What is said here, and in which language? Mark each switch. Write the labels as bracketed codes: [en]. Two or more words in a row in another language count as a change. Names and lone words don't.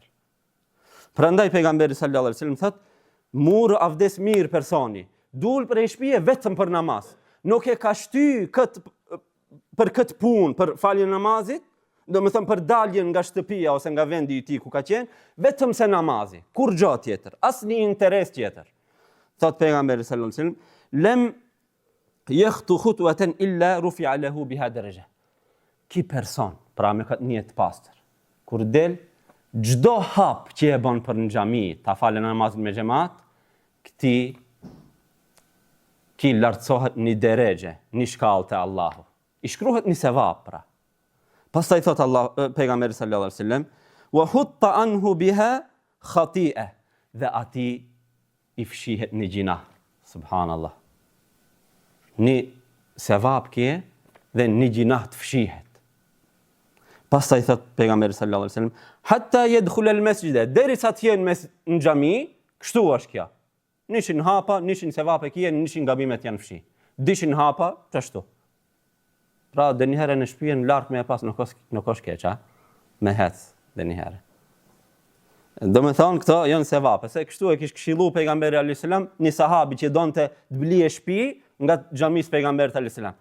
[sq] Prandaj pejgamberi [ar] صلى الله عليه وسلم [sq] thot, mur avdes mirë personi, dul prej shtëpie vetëm për namaz. Nuk e ka shty për këtë punë, për faljen e namazit, do me thëmë për daljen nga shtëpia ose nga vendi i tij ku ka qenë, vetëm se namazi, kur gjë tjetër, asnjë interes tjetër. Thot pejgamberi [ar] صلى الله عليه وسلم لم يخط خطوة إلا رفعت له بها درجة. [sq] Ki person, pra me këtë niyyet pastër, kur del çdo hap që e bën për në xhami, ta falë namazin me xhamat, ki lartësohet një deregje, një shkallë te Allahu. I shkruhet një sevap pra. Pastaj thot pejgamberi [ar] صلى الله عليه وسلم وحط عنه بها خطيئة, [sq] dhe ati i fshihet një gjinah. Subhanallah. Një sevap kje dhe një gjinah të fshihet. Pastaj thot pejgamberi [ar] صلى الله عليه وسلم حتى يدخل المسجد, [sq] derisa të jenë në xhami, kështu është kjo. Nishin hapa, nishin sevape kje, nishin gabimet janë fshi. Dishin hapa, çashtu. Pra dhe njëherë në shtëpi në lartë me e pas nuk është keq, me hec dhe njëherë. Do me thonë këto janë sevape, se kështu e kish këshillu pejgamberi [ar] عليه السلام [sq] një sahabi që donte të blije shtëpi nga xhamis pejgamberit [ar] عليه السلام.